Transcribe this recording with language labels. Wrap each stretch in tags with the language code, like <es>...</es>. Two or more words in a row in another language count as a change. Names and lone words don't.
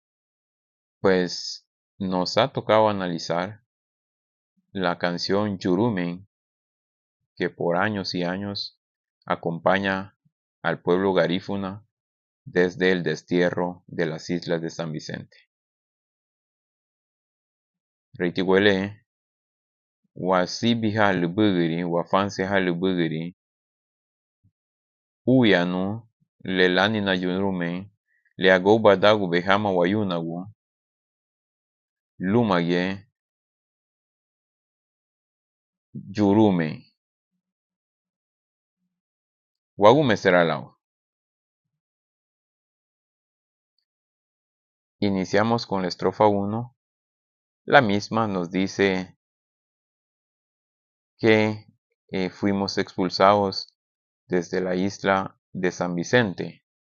<es>Pues nos ha tocado analizar la canción Yurume que por años y años acompaña al pueblo garífuna desde el destierro de las islas de San Vicente.</es> <cab>Reitihuele, wasibiha lubugiri, wafanseha lubugiri, uyanu, lelanina yurume, leagoba dagu behama wayunagu, lumaye, yurume. Wagume será lao.</cab> <es>Iniciamos con la estrofa 1. La misma nos dice que fuimos expulsados desde la isla de San Vicente.</es>